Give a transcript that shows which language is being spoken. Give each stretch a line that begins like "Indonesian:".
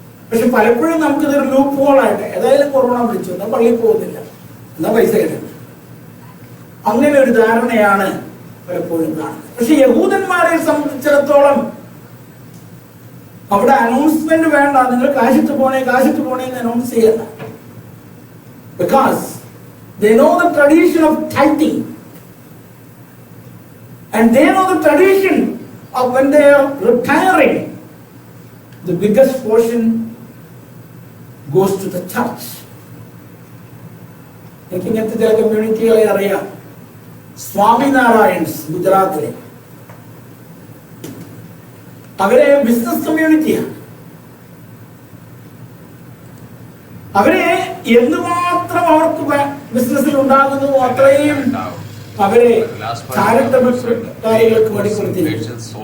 Malayalam: പക്ഷെ പലപ്പോഴും നമുക്കിതൊരു ലൂപ്പ് ഹോളായിട്ട്, ഏതായാലും കൊറോണ വിളിച്ചു എന്നാൽ പള്ളിയിൽ പോകുന്നില്ല, എന്നാ പൈസ കിട്ടും, അങ്ങനെ ഒരു ധാരണയാണ് പലപ്പോഴും കാണുന്നത്. പക്ഷെ യഹൂദന്മാരെ സംബന്ധിച്ചിടത്തോളം അവിടെ അനൗൺസ്മെന്റ് വേണ്ട, നിങ്ങൾ കാശിട്ട് പോണേ എന്ന് അനൗൺസ് ചെയ്യണ്ട.
English: Because they know the tradition of tithing, and they know the tradition of when they are retiring, the biggest portion goes to the church.
Malayalam: എനിക്ക് ഇങ്ങനത്തെ ചില കമ്മ്യൂണിറ്റികളെ അറിയാം. സ്വാമിനാരായൺസ് ഗുജറാത്തിലെ, അവരെ ബിസിനസ് കമ്മ്യൂണിറ്റിയാണ്. അവരെ എന്തുമാത്രം അവർക്ക് ബിസിനസ്സിൽ ഉണ്ടാകുന്നു അത്രയും അവരെ ചാരിറ്റബിൾ കാര്യങ്ങൾക്ക് വേണ്ടി കൊടുത്തിരിക്കുന്നു.